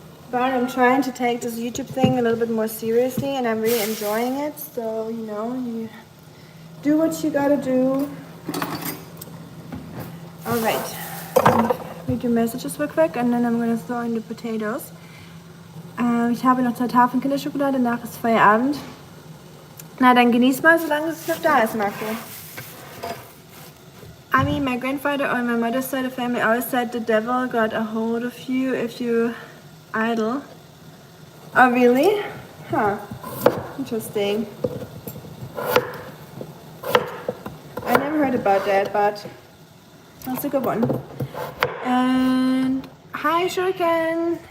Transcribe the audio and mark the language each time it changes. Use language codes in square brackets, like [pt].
[en] But I'm trying to take this YouTube thing a little bit more seriously, and I'm really enjoying it. So, you know, you do what you gotta do. Alright, read your messages real quick, and then I'm gonna throw in the potatoes. [de] Ich habe noch 2 Tafeln Kinderschokolade, danach ist Feierabend. Na, dann genieß mal, solange es noch da ist, Marco. [en] I mean, my grandfather on my mother's side of the family always said the devil got a hold of you if you idle. Oh, really? Huh. Interesting. I never heard about that, but that's a good one. And hi, Shuriken.